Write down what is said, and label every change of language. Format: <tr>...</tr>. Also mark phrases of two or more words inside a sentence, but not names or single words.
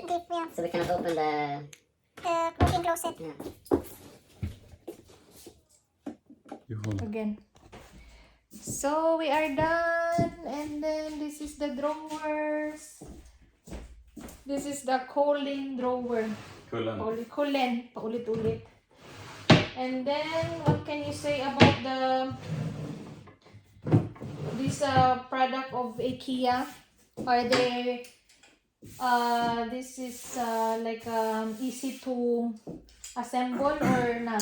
<en>Deep, yeah. so we cannot open the. The cooking closet. Yeah. You hold. Again. So we are done, and then this is the drawers. This is the kullen drawer. Kullen. Kullen, paulit-ulit. And then what can you say about this product of IKEA? Are they this is like easy to assemble or not?</en>